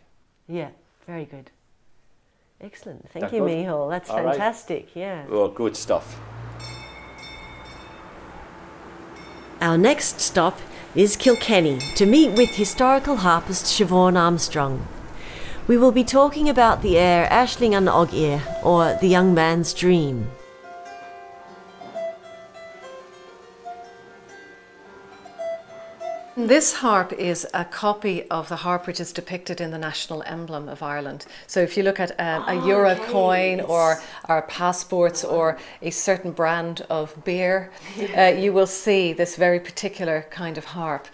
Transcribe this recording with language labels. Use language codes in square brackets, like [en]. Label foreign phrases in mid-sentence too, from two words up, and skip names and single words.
[en] Yeah, very good. Excellent. Thank you, Micheál. That's fantastic. Right. Yeah. Well, good stuff. Our next stop is Kilkenny to meet with historical harpist Siobhan Armstrong. We will be talking about the air Aisling an Og Ir, or The Young Man's Dream. This harp is a copy of the harp which is depicted in the national emblem of Ireland. So if you look at a euro coin or our passports or a certain brand of beer, you will see this very particular kind of harp.